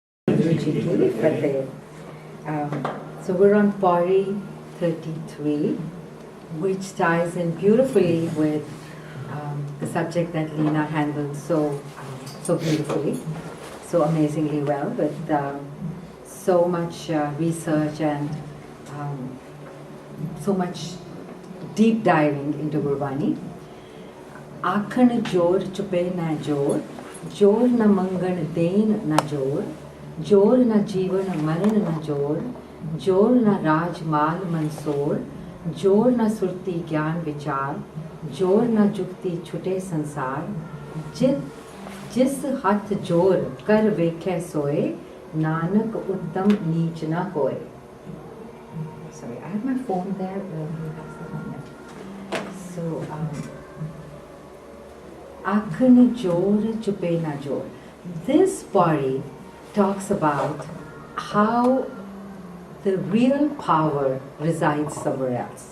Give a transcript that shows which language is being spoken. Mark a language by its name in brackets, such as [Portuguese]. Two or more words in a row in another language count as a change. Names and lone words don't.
[English] So we're on Pauri 33, which ties in beautifully with the subject that Lena handled so beautifully, so amazingly well, with so much research and so much deep diving into Gurbani. [Punjabi] ਆਖਣਿ ਜੋਰੁ ਚੁਪੈ ਨਹ ਜੋਰੁ ਜੋਰੁ ਨ ਮੰਗਣਿ ਦੇਣਿ ਨ ਜੋਰੁ ਜੋਰੁ ਨ ਜੀਵਣਿ ਮਰਣਿ ਨਹ ਜੋਰੁ ਜੋਰੁ ਨ ਰਾਜਿ ਮਾਲਿ ਮਨਿ ਸੋਰੁ ਜੋਰੁ ਨ ਸੁਰਤੀ ਗਿਆਨਿ ਵੀਚਾਰਿ ਜੋਰੁ ਨ ਜੁਗਤੀ ਛੁਟੈ ਸੰਸਾਰੁ ਜਿਸੁ ਹਥਿ ਜੋਰੁ ਕਰਿ ਵੇਖੈ ਸੋਇ ਨਾਨਕ ਉਤਮੁ ਨੀਚੁ ਨ ਕੋਇ. [English] Sorry, I have my phone there. So, [Punjabi] ਆਖਣਿ ਜੋਰੁ ਚੁਪੈ ਨਹ ਜੋਰੁ. [English] This Pauri talks about how the real power resides somewhere else.